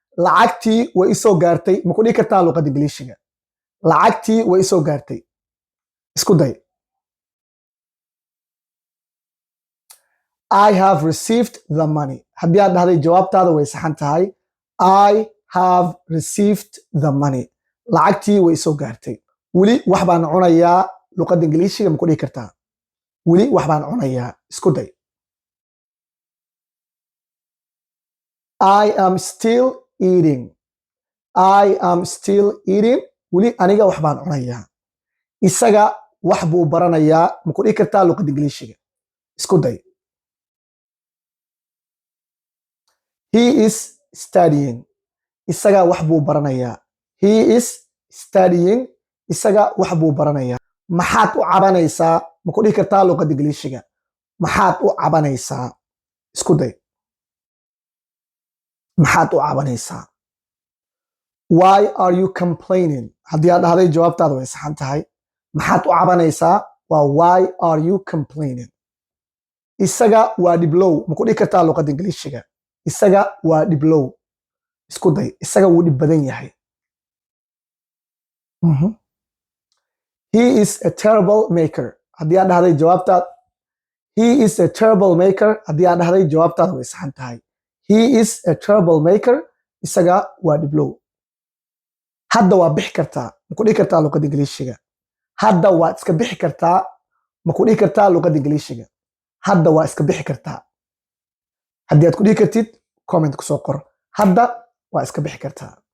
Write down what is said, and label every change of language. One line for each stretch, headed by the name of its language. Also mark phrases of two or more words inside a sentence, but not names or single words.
Somali: lacagtii way isoo gaartay ma ku dhihi kartaa luqadda ingiliishiga lacagtii way isoo gaartay isku day
English: I have received the money
Somali: haddii aad dhahday jawaabtaada way saxan tahay
English: I have received the money
Somali: lacagtii way isoo gaartay weli wax baan cunayaa luqadda ingiliishiga ma ku dhihi kartaa weli wax baan cunayaa isku day
English: I am still eating I am still eating
Somali: weli aniga wax baan cunayaa isaga wax buu baranayaa ma ku dhihi kartaa luqadda ingiliishiga isku day
English: He is studying
Somali: isaga wax buu baranayaa
English: He is studying
Somali: isaga wax buu baranayaa maxaad u cabanaysaa ma ku dhihi kartaa luqadda ingiliishiga maxaad u cabanaysaa isku day maxaad u cabanaysaa
English: Why are you complaining
Somali: haddii aad dhahday jawaabtaada way saxan tahay maxaad u cabanaysaa waa
English: why are you complaining
Somali: isaga waa dhiblow ma ku dhihi kartaa luqadda ingiliishiga isaga waa dhiblow isku day isaga wuu dhib badan yahay
English: He is a terrible maker
Somali: haddii aad dhahday jawaabtaada
English: He is a terrible maker
Somali: haddii aad dhahday jawaabtaada way saxan tahay
English: He is a terrible maker
Somali: isaga waa dhiblow hadda waa bixi kartaa ma ku dhihi kartaa luqadda ingiliishiga hadda waa iska bixi kartaa ma ku dhihi kartaa luqadda ingiliishiga hadda waa iska bixi kartaa haddii aad ku dhihi kartid comment ku soo qor hadda waa iska bixi kartaa